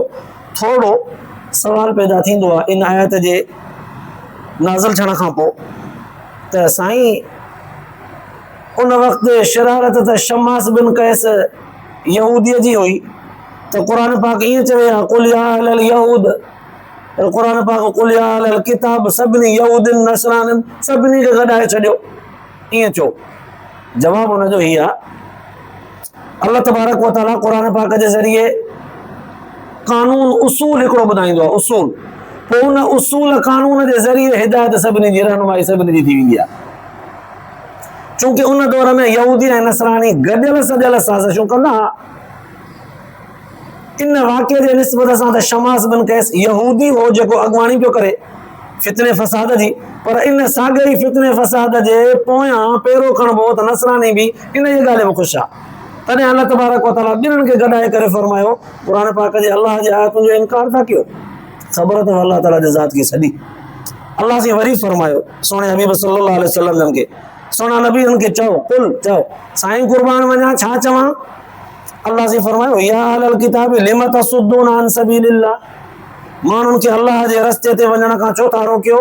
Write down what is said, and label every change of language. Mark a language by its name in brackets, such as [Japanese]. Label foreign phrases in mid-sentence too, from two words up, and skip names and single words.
[Sindhi] थोरो सवाल पैदा थींदो आहे इन आयत जे नाज़िल थियण खां पोइ त साईं उन वक़्तु शरारत त शम्मास बिन कैस यहूदीअ जी हुई, त क़ुर पाक ईअं चवे हा [Arabic] قل يا أهل اليهود, [Sindhi] क़ुर पाक [Arabic] قل يا أهل الكتاب, [Sindhi] सभिनी यहूदिन नसरानिन सभिनी खे गॾाए छॾियो, ईअं चओ। जवाबु हुनजो हीअ आहे, अल्लाह [Arabic] تبارك وتعالى [Sindhi] क़ुर पाक जे ज़रिए कानून उसूल हिकिड़ो ॿुधाईंदो आहे, उसूल, पोइ उन उसूल कानून जे ज़रिए हिदायत सभिनी जी रहनुमाई सभिनी जी थी वेंदी आहे। चूंकि उन दौर में यहूदी ऐं नसरानी गॾियल सॼियल साज़िशूं कंदा हुआ। इन वाक़े जे निस्बत सां त शमास बिन कैस यहूदी हो जेको अॻुवाणी पियो करे फितने फसाद जी, पर इन साॻे ई फितने फसाद जे पोयां पहिरों खणबो त नसरानी बि इन जी ॻाल्हि में ख़ुशि आहे। तॾहिं अल्लाह [Arabic] تبارك وتعالى [Sindhi] ॿिन्हिनि खे गॾाए करे फरमायो क़ुर पाक जे अल्लाह जे आयतुनि जो इनकार था कयो। ख़बर अथव अल्लाह ताला जे ज़ात खे सॼी। अल्लाह से वरी फरमायो सोने हबीब [Arabic] صلى الله عليه وسلم [Sindhi] जन खे, सोना नबी उनखे चओ, कुल चओ साईं कुर्बान वञा, छा चवां? अल्लाह से फरमायो [Arabic] يا أهل الكتاب لم تصدون عن سبيل الله, [Sindhi] माण्हुनि खे अल्लाह जे रस्ते ते वञण खां छो था रोकियो?